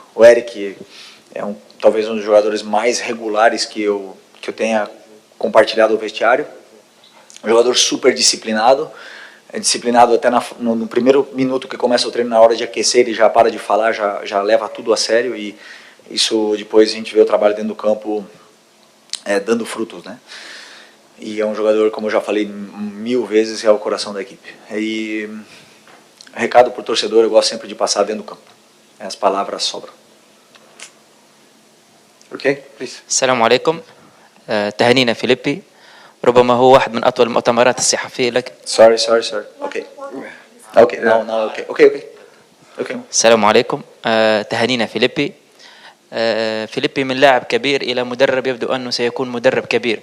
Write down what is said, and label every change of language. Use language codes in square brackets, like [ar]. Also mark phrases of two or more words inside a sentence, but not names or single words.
[pt] O Eric é talvez um dos jogadores mais regulares que eu tenha compartilhado o vestiário, um jogador super disciplinado, disciplinado até no primeiro minuto que começa o treino, na hora de aquecer ele já para de falar, já leva tudo a sério, e isso depois a gente vê o trabalho dentro do campo dando frutos, né? E é um jogador, como eu já falei 1000 vezes, é o coração da equipe. E recado para o torcedor, eu gosto sempre de passar dentro do campo. As palavras sobram. [en] Ok, please. [ar] السلام عليكم. تهانينا فيليبي، ربما هو واحد من أطول المؤتمرات الصحفية لك. [en] Sorry. Okay. No. Okay. [ar] السلام عليكم. تهانينا فيليبي. فيليبي من لاعب كبير إلى مدرب يبدو أنه سيكون مدرب كبير.